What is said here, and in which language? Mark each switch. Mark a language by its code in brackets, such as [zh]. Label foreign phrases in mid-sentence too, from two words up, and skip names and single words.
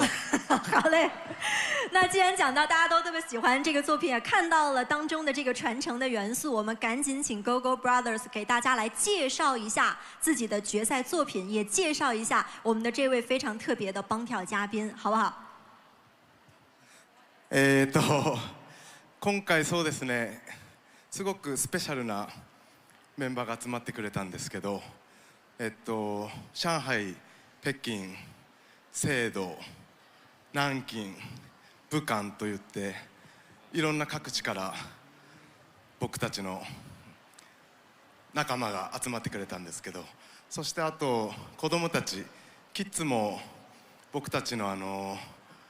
[zh] 好嘞。那既然讲到大家都特别喜欢这个作品，也看到了当中的这个传承的元素，我们赶紧请 Gogo Brothers 给大家来介绍一下自己的决赛作品，也介绍一下我们的这位非常特别的帮跳嘉宾，好不好？ [ja] 今回そうですね、すごくスペシャルなメンバーが集まってくれたんですけど、上海、北京、成都、南京、武漢といっていろんな各地から僕たちの仲間が集まってくれたんですけど、そしてあと子供たち、キッズも僕たちの